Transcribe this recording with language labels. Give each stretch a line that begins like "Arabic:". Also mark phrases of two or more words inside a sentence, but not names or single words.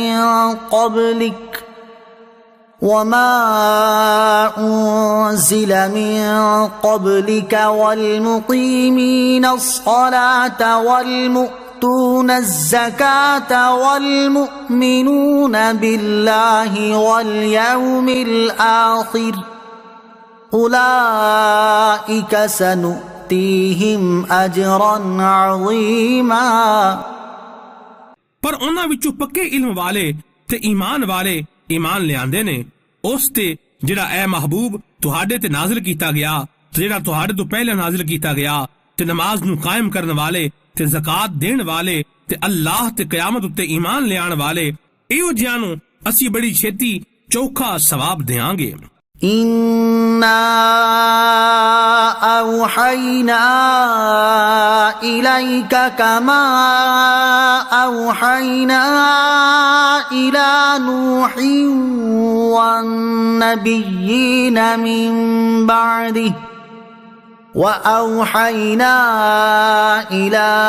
Arabic: من قبلك والمقيمين الصلاة والمؤمنين يؤتون الزكاة والمؤمنون بالله واليوم الآخر أولئك سنؤتيهم أجرا عظيما
Punjabi: پر اوہناں وچوں پکے علم والے تے ایمان والے ایمان لیاندے نے اس تے جیہڑا اے محبوب تہاڈے تے نازل کیتا گیا تے جیہڑا تہاڈے توں پہلے نازل کیتا گیا تے نماز نوں قائم کرن والے تے زکات دین والے تے اللہ تے قیامت اتے ایمان لیان والے ایہو جیہاں نوں اسیں بڑی چھیتی چوکھا ثواب دیں گے.
Arabic: إنا أوحينا إليك كما أوحينا إلى نوح والنبيين من بعده وأوحينا إلى